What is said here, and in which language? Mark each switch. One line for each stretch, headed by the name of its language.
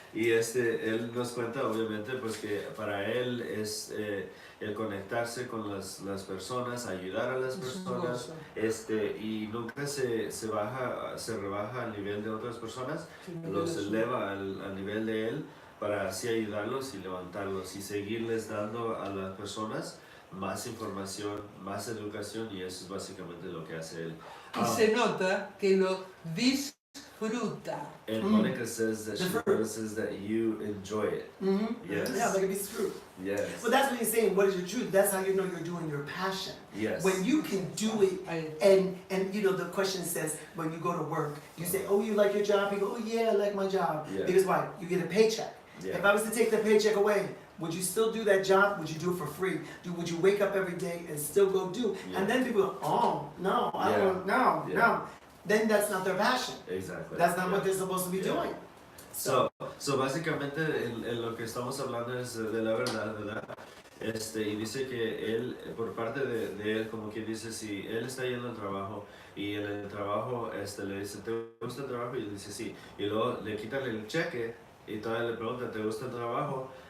Spanish: Y él nos cuenta, obviamente, pues que para él es el conectarse con las personas, ayudar a las personas, y nunca se rebaja al nivel de otras personas, los eleva al nivel de él para así ayudarlos y levantarlos y seguirles dando a las personas más información, más educación, y eso es básicamente lo que hace él. Y se nota que lo disfruta.
English: And Monica says that she notices that you enjoy it. Mm-hmm. Yes. Yeah, like a piece of fruit. Yes. Well, that's what he's saying. What is your truth? That's how you know you're doing your passion. Yes. When you can do it, and you know, the question says, when you go to work, you say, oh, you like your job? You go, oh yeah, I like my job. Yeah. Because why? You get a paycheck. Yeah. If I was to take the paycheck away, would you still do that job? Would you do it for free? Would you wake up every day and still go do? Yeah. And then people go, oh, no, I don't, no, Yeah. no. Then that's not their passion. Exactly. That's not what they're supposed to be doing.
Spanish: So básicamente en lo que estamos hablando es de la verdad, ¿verdad? Y dice que él, por parte de él, como quien dice, si él está yendo al trabajo y en el trabajo le dice, ¿te gusta el trabajo? Y él dice, sí. Y luego le quitan el cheque y todavía le preguntan, ¿te gusta el trabajo?